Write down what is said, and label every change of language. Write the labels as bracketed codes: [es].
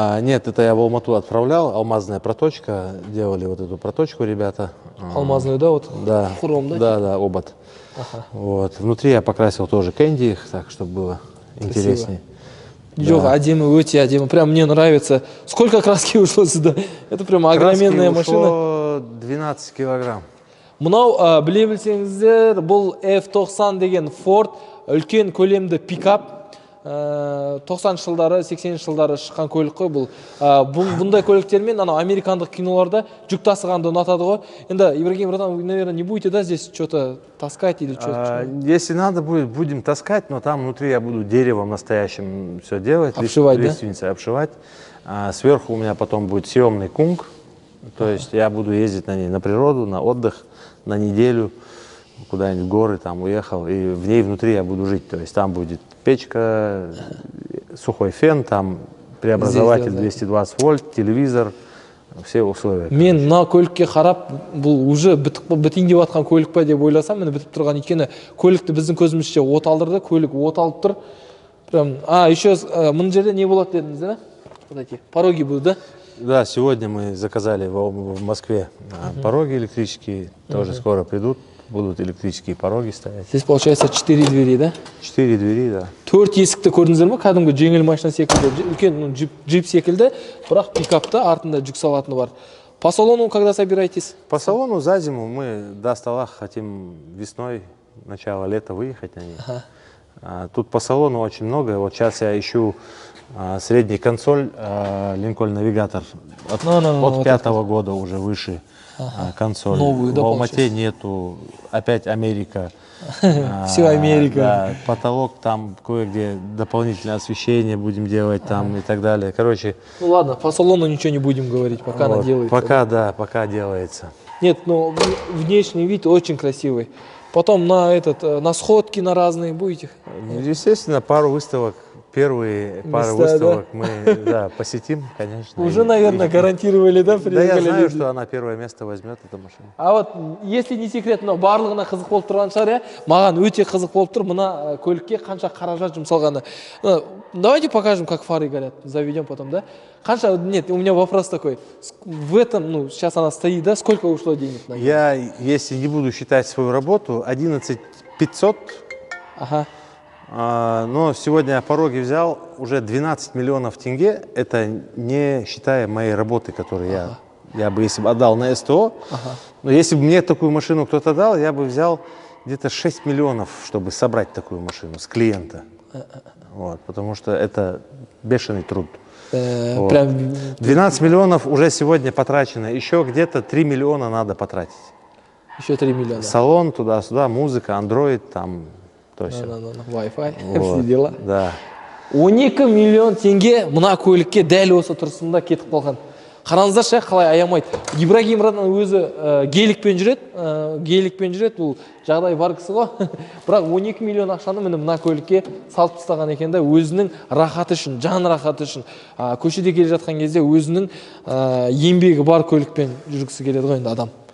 [ru] Нет, это я в Алмату отправлял, алмазная проточка, делали вот эту проточку ребята. Алмазную, да, вот? Да, хром, да? Да, обод. Вот. Внутри я покрасил тоже кэнди, так, чтобы было интереснее. [kk] Жоқ, әдемі, өте әдемі. [ru] Прям мне нравится. Сколько краски ушло сюда? Это прям огроменная машина. 12 килограмм. [kk] Мынау, біле білсеңіздер, бұл F90 деген Ford үлкен көлемді пикап. 90 жылдары, 80 жылдары шыққан көлік қой бұл. Бұндай көліктермен американдық киноларда жүк тасығанды ұнатады ғой. [ru] Енді Ибрагим, вы, наверное, не будете, да, здесь что-то таскать или что-то? Если надо будет, будем таскать, но там внутри я буду деревом настоящим все делать. Обшивать, лиственницей обшивать. Сверху у меня потом будет съемный кунг. То есть я буду ездить на ней на природу, на отдых, на неделю, куда-нибудь в горы там уехал. И в ней внутри я буду жить. То есть там будет печка, сухой фен, там преобразователь 220 вольт, телевизор, все условия. [kk] Мен мына көлікке қарап, бұл уже бітейін деп жатқан көлік па деп ойласам, міне бітіп тұрған, өйткені көлікті біздің көзімізше от алдырды, көлік от алып тұр. [ru] Прям, еще [kk] мына жерде не болады дедіңіз, [ru] да? Вот эти пороги будут, да? Да, сегодня мы заказали в Москве пороги электрические, тоже скоро придут. Будут электрические пороги стоять. Здесь получается 4 двери, да? 4 двери, да. [kk] 4 есікті көрдіңіздер ме? Кәдімгі жеңіл машина секілді, үлкен джип секілді, бірақ пикапта артында жүк салатыны бар. [ru] По салону когда собираетесь? По салону за зиму мы до стола хотим весной, начало лета выехать на ней. Тут по салону очень много. Вот сейчас я ищу средний консоль, Lincoln Navigator от пятого года уже выше консоль. Новую, да, в Алмате нету, опять Америка. Все Америка. Да, потолок там кое-где дополнительное освещение будем делать там и так далее. Короче. Ну ладно, по салону ничего не будем говорить, пока Вот, она делается. пока, да, пока делается. Нет, ну внешний вид очень красивый. Потом на сходки на разные будете? Естественно, пару выставок, первые пару Места, выставок мы посетим, конечно. Уже, наверное, гарантировали, да? Да, я знаю, что она первое место возьмет, эта машина. А вот, если не секрет, [kk] мынау барлығына қызық болып тұрған шығар, иә? Маған өте қызық болып тұр мына көлікке қанша қаражат жұмсалғаны. [ru] Давайте покажем, как фары горят. Заведем потом, да? Қанша, нет, у меня вопрос такой. В этом, ну, сейчас она стоит, да? Сколько ушло денег на нее? Я, если не буду считать свою работу, 11 500. Ага. Но сегодня я пороги взял уже 12 миллионов тенге. Это не считая моей работы, которую я бы, если бы отдал на СТО. Но если бы мне такую машину кто-то дал, я бы взял где-то 6 миллионов, чтобы собрать такую машину с клиента. Вот, потому что это бешеный труд. Вот. Прям... 12 миллионов уже сегодня потрачено. Еще где-то 3 миллиона надо потратить. Еще 3 миллиона. Салон, туда-сюда, музыка, Android, там, то есть. Wi-Fi, Вот, все дела. Да. [kk] 12 миллион теңге мына көлікке дәл осы тұрысында кетіп қалған. Қараңыздаршы, қалай аямайды. Ибрагим Радан өзі геликпен жүреді, бұл жағдай бар кісі ғой. Бірақ 12 миллион ақшаны мына көлікке салып тастаған екен, өзінің рахаты үшін, жан рахаты үшін, көшеде келе жатқан кезде өзінің еңбегі бар көлікпен жүргісі келеді ғой енді адам.